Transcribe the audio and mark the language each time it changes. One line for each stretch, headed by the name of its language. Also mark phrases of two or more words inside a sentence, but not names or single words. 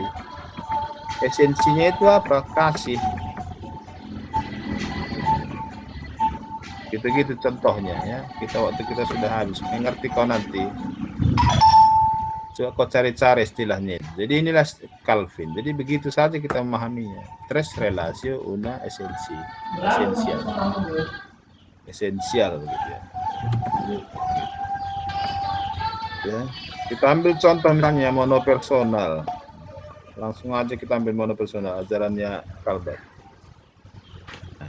Indonesian: Esensinya itu apa? Kasih. Gitu-gitu contohnya ya. Waktu kita sudah habis. Mengerti kau nanti. Coba kau cari-cari istilahnya. Jadi inilah Calvin. Jadi begitu saja kita memahaminya.
Latin: Tres relatio una esensi. Esensial.
Indonesian: Esensial begitu ya. Ya. Kita ambil contoh misalnya monopersonal. Langsung aja kita ambil monopersonal. Ajarannya Calvin. Nah.